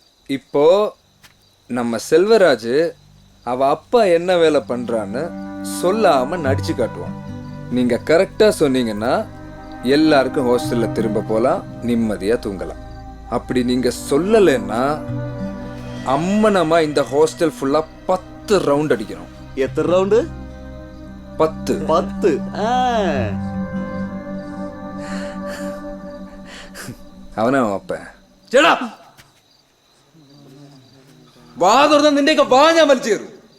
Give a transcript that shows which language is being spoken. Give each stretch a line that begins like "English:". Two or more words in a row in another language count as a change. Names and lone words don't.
Tamil: இப்போ நம்ம செல்வராஜ் அவ அப்பா என்ன வேலை பண்றான்னு சொல்லாம நடிச்சு காட்டுவான். நீங்க கரெக்டா சொன்னீங்கன்னா எல்லாருக்கும் ஹாஸ்டல்ல திரும்ப போலாம், நிம்மதியா தூங்கலாம். அப்படி நீங்க சொல்லலைன்னா அம்மனமா இந்த ஹாஸ்டல் ஃபுல்லா 10 ரவுண்ட் அடிக்கணும். எத்தனை ரவுண்டு? 10. 10.
Malayalam: അവനാ അപ്പൻ ചേടാ വാ തുറന്ന നിന്റെയൊക്കെ വാ ഞാൻ വലിച്ചു കയറും.